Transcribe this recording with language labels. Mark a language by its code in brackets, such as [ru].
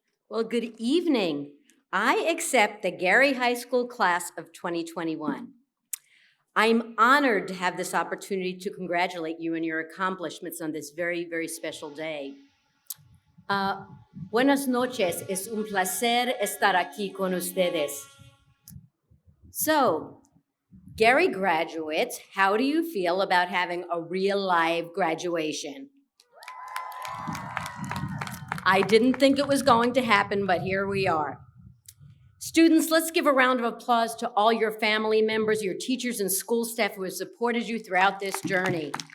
[en] Well, good evening. I accept the Garey High School class of 2021. I'm honored to have this opportunity to congratulate you on your accomplishments on this very, very special day. [es] Buenas noches, es un placer estar aquí con ustedes. [en] So, Garey graduates, how do you feel about having a real live graduation? I didn't think it was going to happen, but here we are. Students, let's give a round of applause to all your family members, your teachers and school staff who have supported you throughout this journey.